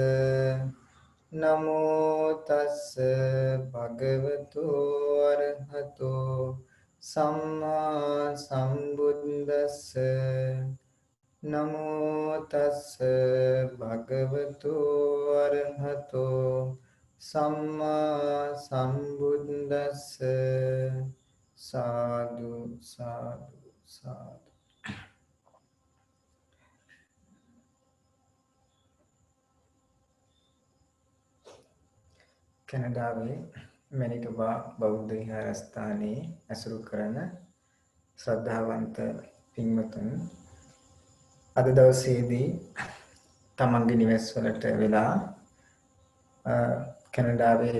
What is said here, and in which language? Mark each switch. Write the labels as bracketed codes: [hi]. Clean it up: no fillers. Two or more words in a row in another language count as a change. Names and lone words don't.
[pi] නමෝ තස්ස භගවතෝ අරහතෝ සම්මා සම්බුද්දස්ස නමෝ තස්ස භගවතෝ අරහතෝ සම්මා සම්බුද්දස්ස සාදු සාදු සාදු. [si] කැනඩාවේ මැනිටෝබා බෞද්ධ විහාරස්ථානයේ ඇසුරු කරන ශ්‍රද්ධාවන්ත පින්වතුන් අද දවසේදී තමන්ගේ නිවෙස්වලට වෙලා කැනඩාවේ